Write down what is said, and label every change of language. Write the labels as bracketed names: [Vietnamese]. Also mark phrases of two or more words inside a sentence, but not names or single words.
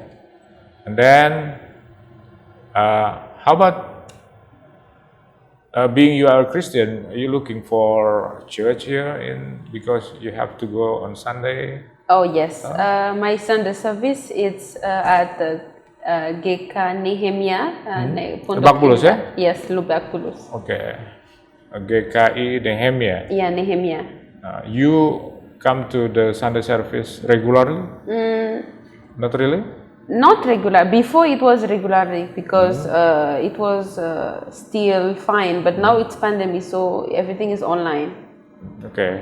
[English] And then, how about being you are a Christian? Are you looking for church here because you have to go on Sunday? Oh yes, my Sunday service it's at the GK Nehemia. Lebak Bulus, ya? Yes, Lebak Bulus. Okay. GKI Nehemia. Yeah, Nehemia. You come to the Sunday service regularly? Not really? Not regular. Before it was regularly because it was still fine, but now it's pandemic, so everything is online. Okay.